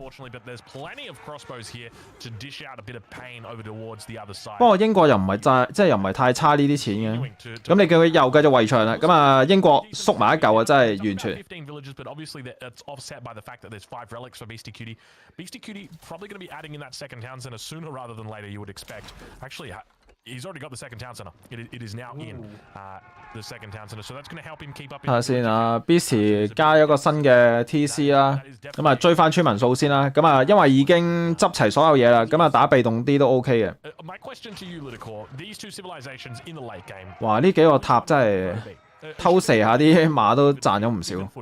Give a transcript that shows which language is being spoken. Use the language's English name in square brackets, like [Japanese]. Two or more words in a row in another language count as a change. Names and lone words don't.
[Cantonese] 不過英國又唔係即係又唔係太差呢啲錢嘅。咁你叫佢又繼續圍牆啦，咁啊英國縮埋一嚿啊，真係完全。 [English] He's already got the second town center. It is now in the second town center, so that's going to help him keep up. [Cantonese] 睇下先啊 ，Beast 加咗個新嘅 TC 啦，咁啊追翻村民數先啦。咁啊，因為已經執齊所有嘢啦，咁啊打被動啲都 OK 嘅。哇！呢幾個塔真係偷射下啲馬都賺咗唔少。